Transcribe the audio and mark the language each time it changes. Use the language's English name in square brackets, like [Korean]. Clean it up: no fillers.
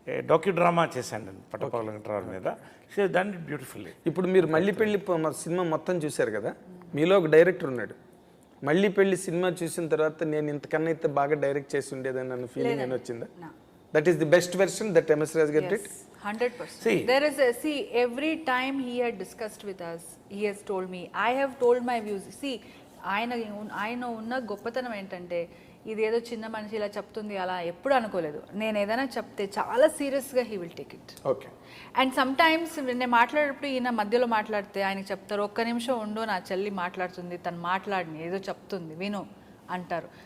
[Telugu] డాక్యూ drama చేశాను నేను పట్టపగల వెంకటరావు మీద. [English] She done it beautifully. [Telugu] ఇప్పుడు మీరు మళ్ళీ పెళ్లి సినిమా మొత్తం చూశారు కదా, మీలో ఒక డైరెక్టర్ ఉన్నాడు. మళ్ళీ పెళ్లి సినిమా చూసిన తర్వాత నేను ఇంతకన్నా అయితే బాగా డైరెక్ట్ చేసి ఉండేదని అన్న ఫీలింగ్ అని వచ్చిందా? [English] that is the best version that MS Raj [Telugu] గారు [English] did. 100%. There is a, see, every time he had discussed with us, he has told me, I have told my views. [Telugu] See, ఆయన ఉన్న గొప్పతనం ఏంటంటే ఇదేదో చిన్న మనిషి ఇలా చెప్తుంది అలా ఎప్పుడు అనుకోలేదు. నేను ఏదైనా చెప్తే చాలా సీరియస్గా [English] He will take it. Okay. [Telugu] And some times నేను మాట్లాడేటప్పుడు ఈయన మధ్యలో మాట్లాడితే ఆయనకి చెప్తారు, ఒక్క నిమిషం ఉండు నా చెల్లి మాట్లాడుతుంది, తను మాట్లాడిని ఏదో చెప్తుంది విను అంటారు.